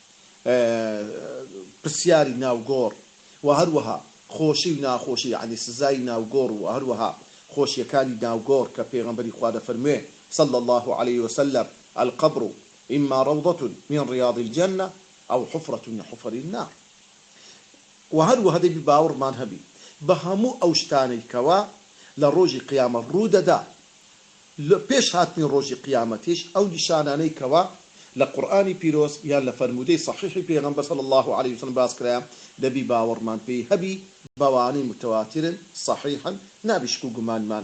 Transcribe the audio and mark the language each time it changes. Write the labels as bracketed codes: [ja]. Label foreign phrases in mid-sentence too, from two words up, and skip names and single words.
[ckb] پرسیاری ناوگۆڕ و هەروەها خۆشی و ناخۆشی یعنی سزای ناوگۆڕ و هەروەها خۆشیەکانی ناوگۆڕ کە پێغەمبەری خوا دەفەرموێ [ar] صلی الله عليه وسلم القبر إما روضة من رياض الجنة أو حفرة من حفر النار [ckb] وهروها دەبی باوەڕمان هەبی بە هەموو ئەو شتانەی کەوا لە ڕۆژی قیامەت ڕوودەدا پێش هاتنی ڕۆژی قیامەتیش ئەو نیشانانەی کەوا لە قورئانی پیرۆز یان لە فەرموودەی صحیحی پێغەمبەر [ar] صلی الله عليه وسلم [ckb] باس کرایە دەبی باوەڕمان پێی هەبی بەوانەی متواترن صحیحن نابی شک و گومانمان